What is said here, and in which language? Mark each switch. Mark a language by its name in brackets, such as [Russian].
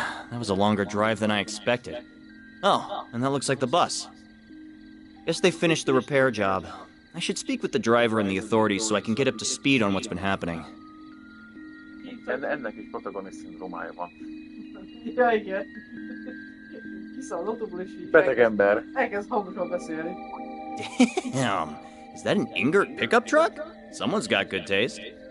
[English] That was a longer drive than I expected. Oh, and that looks like the bus. Guess they finished the repair job. I should speak with the driver and the authorities so I can get up to speed on what's been happening. [Hungarian] Ennek is protagonist szindrómája van. Ja, igen. Kiszáll az autóból és így... Beteg ember. Elkezd hangosan beszélni. [English] Damn, is that an Ingert pickup truck? Someone's got good taste.